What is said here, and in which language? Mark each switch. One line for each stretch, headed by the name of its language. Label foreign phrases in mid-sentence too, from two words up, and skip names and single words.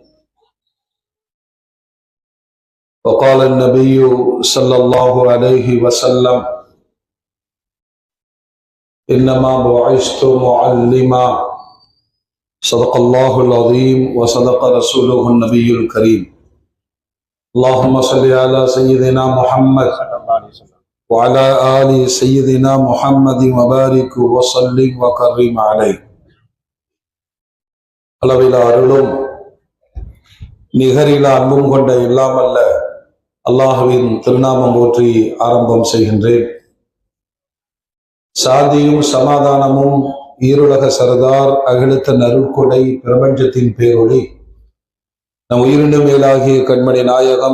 Arabic: وقال النبي صلى الله عليه وسلم: إنما بعثت معلما. صدق الله العظيم وصدق رسوله النبي الكريم. اللهم صل على سيدنا محمد وعلى آل سيدنا محمد وبارك وسلم وكرم عليه.
Tamil: அளவிலா அருளும் நிகரிலா அன்பும் கொண்ட இல்லாமல்ல அல்லாஹுவின் திருநாமம் போற்றி ஆரம்பம் செய்கின்றேன். சாந்தியும் சமாதானமும் ஈருலக சரதார் அகிலத்த நருட்கொடை பிரபஞ்சத்தின் பேரொளி நம் உயிரினு மேலாகிய கண்மணி நாயகம்